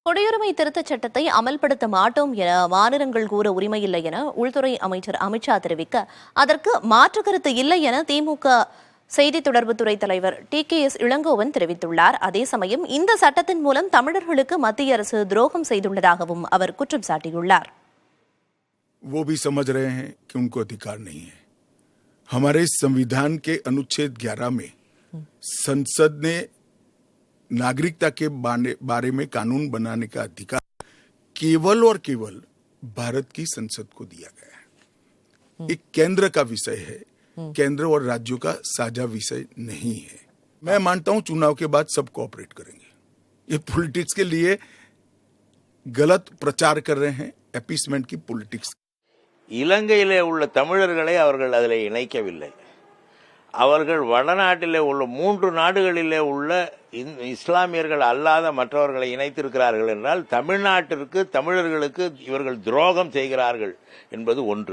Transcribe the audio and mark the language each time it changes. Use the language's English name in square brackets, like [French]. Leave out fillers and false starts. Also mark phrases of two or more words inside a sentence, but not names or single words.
[Tamil] குடியுரிமை திருத்தச் சட்டத்தை அமல்படுத்த மாட்டோம் என மாநிலங்கள் கூற உரிமையில்லை என உள்துறை அமைச்சர் அமித்ஷா தெரிவிக்க அதற்கு மாற்று கருத்து இல்லை என திமுக செய்தி தொடர்புத்துறை தலைவர் டி.கே.எஸ். இளங்கோவன் தெரிவித்துள்ளார். அதே சமயம் இந்த சட்டத்தின் மூலம் தமிழர்களுக்கு மத்திய அரசு துரோகம் செய்துள்ளதாகவும் அவர் குற்றம் சாட்டியுள்ளார். [Hindi] वो भी समझ रहे हैं कि उनको अधिकार नहीं है. हमारे संविधान के अनुच्छेद 11 में संसद ने नागरिकता के बारे में कानून बनाने का अधिकार केवल और केवल भारत की संसद को दिया गया है. एक केंद्र का विषय है, केंद्र और राज्यों का साझा विषय नहीं है. मैं मानता हूं चुनाव के बाद सब कोऑपरेट करेंगे. ये पॉलिटिक्स के लिए गलत प्रचार कर रहे हैं, अपीसमेंट की पॉलिटिक्स. [Tamil] இலங்கையிலே உள்ள தமிழர்களை அவர்கள் அதில் இணைக்கவில்லை. அவர்கள் வடநாட்டிலே உள்ள 3 நாடுகளிலே உள்ள இஸ்லாமியர்கள் அல்லாத மற்றவர்களை இணைத்திருக்கிறார்கள் என்றால் தமிழ்நாட்டிற்கு தமிழர்களுக்கு இவர்கள் துரோகம் செய்கிறார்கள் என்பது ஒன்று.